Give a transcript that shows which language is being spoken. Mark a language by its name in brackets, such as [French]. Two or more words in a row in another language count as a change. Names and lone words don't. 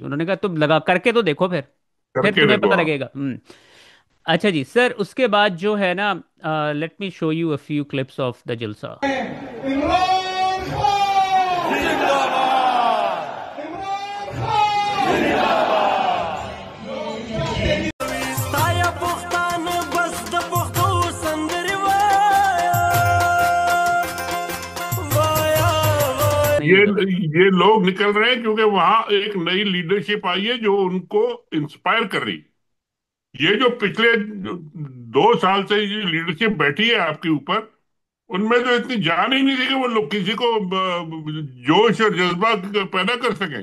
[Urdu] انہوں نے کہا تم لگا کر کے تو دیکھو، پھر करके तुम्हें देखो पता आप। लगेगा। اچھا جی سر، اس کے بعد جو ہے نا, [English] let me show you a few clips of the jalsa. [Urdu] عمران خان زندہ باد، عمران خان [Pashto] ستایه پښتانه بس د پښتو سندرې وایه وایه وایه [Urdu] नहीं ये होगा। یہ لوگ نکل رہے ہیں کیونکہ وہاں ایک نئی لیڈرشپ آئی ہے جو ان کو انسپائر کر رہی. یہ جو پچھلے 2 سال سے یہ لیڈرشپ بیٹھی ہے آپ کے اوپر، ان میں تو اتنی جان ہی نہیں تھی کہ وہ لوگ کسی کو جوش اور جذبہ پیدا کر سکیں.